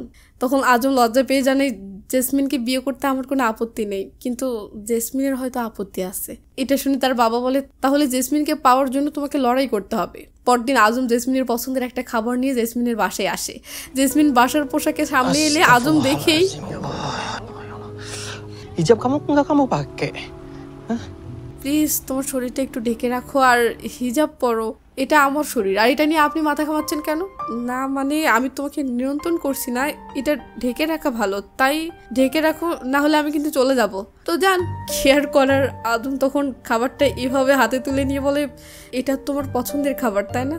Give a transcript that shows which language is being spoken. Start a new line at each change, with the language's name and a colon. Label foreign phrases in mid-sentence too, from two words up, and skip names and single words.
Bangla: তখন আজম লজ্জা পেয়ে জানে, জেসমিনকে বিয়ে করতে আমার কোনো আপত্তি নেই, কিন্তু জেসমিনের হয়তো আপত্তি আছে। এটা শুনে তার বাবা বলে, তাহলে জেসমিনকে পাওয়ার জন্য তোমাকে লড়াই করতে হবে। পরদিন আজম জেসমিনের পছন্দের একটা খাবার নিয়ে জেসমিনের বাসায় আসে। জেসমিন বাসার পোশাকে সামনে এলে আজম দেখেই,
Indonesian: Hijab kamu enggak kamu pakai? Hah?
Bangla: প্লিজ তোমার শরীরটা একটু ঢেকে রাখো আর হিজাব পরো, এটা আমার শরীর, আর এটা নিয়ে আপনি মাথা ঘামাচ্ছেন কেন? না মানে আমি তোমাকে নিয়ন্ত্রণ করছি না, এটা ঢেকে রাখা ভালো, তাই ঢেকে রাখো, না হলে আমি কিন্তু চলে যাব। তো যান। কেয়ার করার আদম তখন খাবারটা এভাবে হাতে তুলে নিয়ে বলে, এটা তোমার পছন্দের খাবার তাই না?